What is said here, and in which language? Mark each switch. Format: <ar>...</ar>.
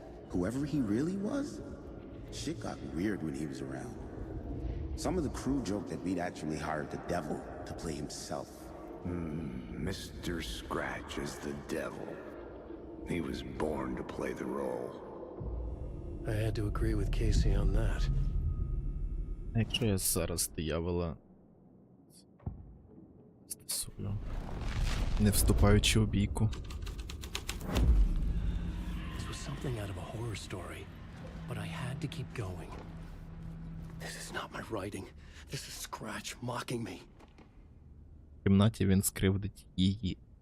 <en>Whoever he really was, shit got weird when he was around. Some of the crew joked that we'd actually hired the devil to play himself. Mr. Scratch is the devil. He was born to play the role. I had to agree with Casey on that.</en> <uk>А якщо я зараз диявола стосую, не вступаючи у бійку?</uk> <en>This was something out of a horror story, but I had to keep going. This is not my writing. This is Scratch mocking me.</en> <uk>В кімнаті він скривдить її.</uk>